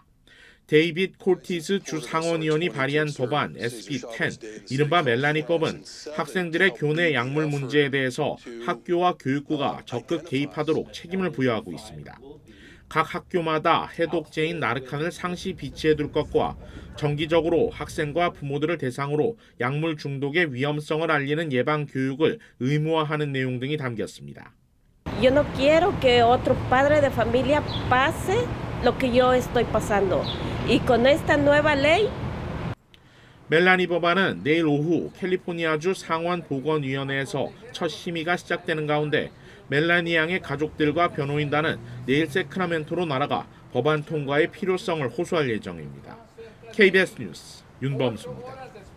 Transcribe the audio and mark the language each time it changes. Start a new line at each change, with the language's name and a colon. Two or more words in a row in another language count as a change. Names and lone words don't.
Korean: 데이빗 콜티스 주 상원의원이 발의한 법안 SB10, 이른바 멜라니법은 학생들의 교내 약물 문제에 대해서 학교와 교육부가 적극 개입하도록 책임을 부여하고 있습니다. 각 학교마다 해독제인 나르칸을 상시 비치해둘 것과 정기적으로 학생과 부모들을 대상으로 약물 중독의 위험성을 알리는 예방 교육을 의무화하는 내용 등이 담겼습니다.
Spanish: Yo no quiero que otro padre de familia pase lo que yo estoy pasando. Y con esta nueva ley
Korean: 멜라니 법안은 내일 오후 캘리포니아주 상원 보건위원회에서 첫 심의가 시작되는 가운데 멜라니 양의 가족들과 변호인단은 내일 세크라멘토로 날아가 법안 통과의 필요성을 호소할 예정입니다. KBS 뉴스 윤범수입니다.